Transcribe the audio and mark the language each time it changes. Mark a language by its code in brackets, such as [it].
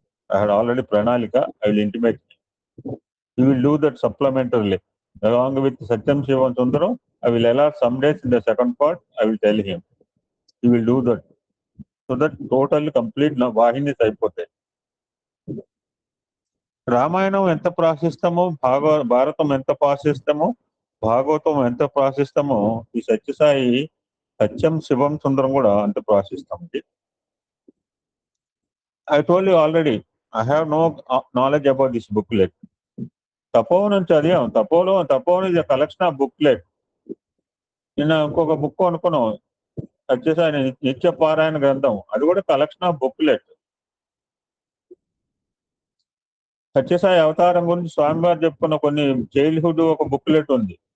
[en] I had already Pranalika. I will intimate. He will do that supplementarily. Along with Satyam Shivan Sundaram, I will allot some days in the second part. I will tell him. He will do that. So that totally complete Vahinis అయిపోతాయి. [te] రామాయణం ఎంత ప్రాశిస్తామో, భారతం ఎంత ప్రాశిస్తామో, భాగవతం ఎంత ప్రాశిస్తామో, ఈ సత్యసాయి సత్యం శివం సుందరం కూడా అంత ప్రాశిస్తామండి. [en] I told you already, I have no knowledge about this booklet. [te] Tapovanam చదివాం. తపోవనం ఇది collection of booklet. నిన్న ఇంకొక బుక్ అనుకున్నాం, సత్యసాయి నిత్య పారాయణ గ్రంథం. అది కూడా కలెక్షన్ ఆఫ్ బుక్లెట్. సత్యసాయి అవతారం గురించి స్వామివారు చెప్పుకున్న కొన్ని చైల్డ్హుడ్ ఒక బుక్లెట్ ఉంది.